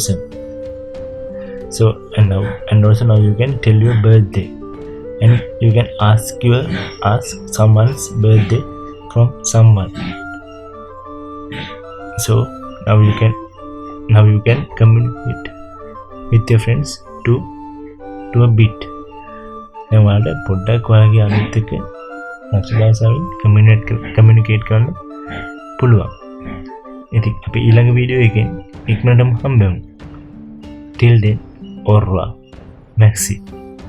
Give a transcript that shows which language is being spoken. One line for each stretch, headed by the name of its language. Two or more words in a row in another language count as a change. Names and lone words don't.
English: So and also now you can tell your birthday. and you can ask someone's birthday from someone. So now you can communicate with your friends to a bit.
Sinhala: දැන් ඔයාලට පොඩ්ඩක් ඔයාලගේ අනිත් එක්ක ප්‍රංශ භාෂාවෙන් කමියුනිකේට් කරන්න පුළුවන්. ඉතින් අපි ඊළඟ වීඩියෝ එකෙන් ඉක්මනටම හම්බෙමු.
English: Till then,
French: au revoir. Merci.